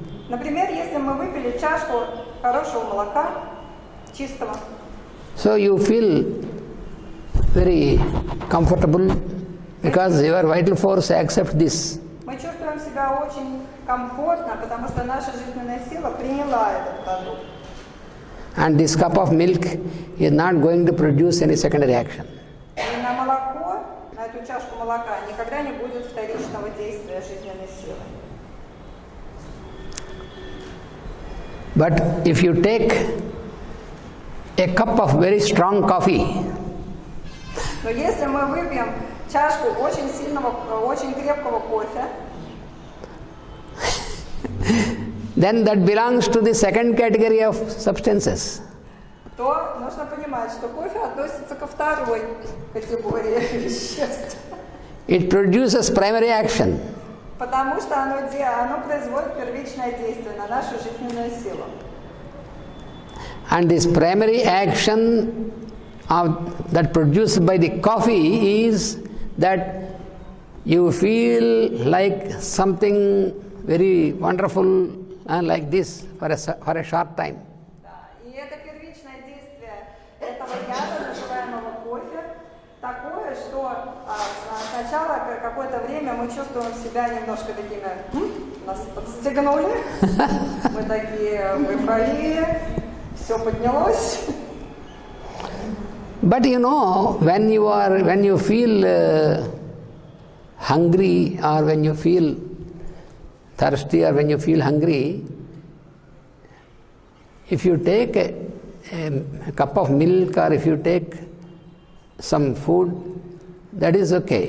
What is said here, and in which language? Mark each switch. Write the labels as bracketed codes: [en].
[ru] например, если мы выпили чашку хорошего молока, чистого, [en] so you feel very comfortable because your vital force accepts this. [ru] мы чувствуем себя очень комфортно, потому что наша жизненная сила приняла этот продукт. [en] And this cup of milk is not going to produce any secondary action. [ru] И на молоко, на эту чашку молока никогда не будет вторичного действия жизненной силы. [en] But if you take a cup of very strong coffee, [ru] Но если мы выпьем чашку очень сильного, очень крепкого кофе, [en] then that belongs to the second category of substances. [ru] то нужно понимать, что кофе относится ко второй категории веществ. [en] It produces primary action. [ru] Потому что оно производит первичное действие на нашу жизненную силу. [en] And this primary action that produced by the coffee is that you feel like something very wonderful like this for a short time. [ru] И это первичное действие этого яда, называемого кофе, такое, что сначала какое-то время мы чувствуем себя немножко такими, нас подстегнули, мы такие в эйфории, все поднялось. [en] But you know, when you feel hungry or when you feel thirsty or when you feel hungry, if you take a cup of milk or if you take some food, that is okay.